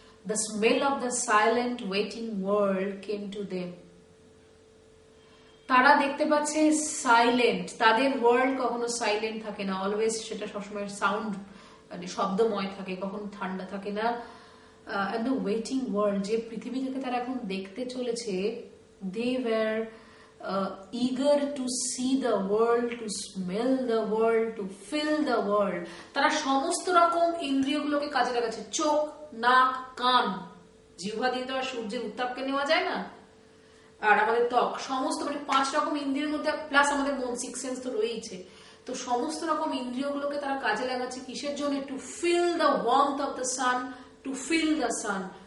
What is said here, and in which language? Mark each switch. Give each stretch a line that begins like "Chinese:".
English: The smell of the silent waiting world came to them.
Bangla: তারা দেখতে পাচ্ছে silent, তাদের ওয়ার্ল্ড কখনো সাইলেন্ট থাকে না, অলওয়েজ সেটা সবসময় সাউন্ড, মানে শব্দময় থাকে, কখনো ঠান্ডা থাকে না।
English: And the waiting world,
Bangla: যে পৃথিবীটাকে তারা এখন দেখতে চলেছে,
English: they were eager to see the world, to smell the world, to feel the world.
Bangla: তারা সমস্ত রকম ইন্দ্রিয়গুলোকে কাজে লাগাচ্ছে, চোখ, নাক, কান, জিহ্বা দিয়ে তো আর সূর্যের উত্তাপকে নেওয়া যায় না, আর আমাদের ত্বক, সমস্ত, মানে 5 রকম ইন্দ্রিয়ের মধ্যে প্লাস আমাদের মন, 6 সেন্স তো রয়েছে। তো সমস্ত রকম ইন্দ্রিয়গুলোকে তারা কাজে লাগাচ্ছে কিসের জন্য?
English: To feel the warmth of the sun, to feel the sun.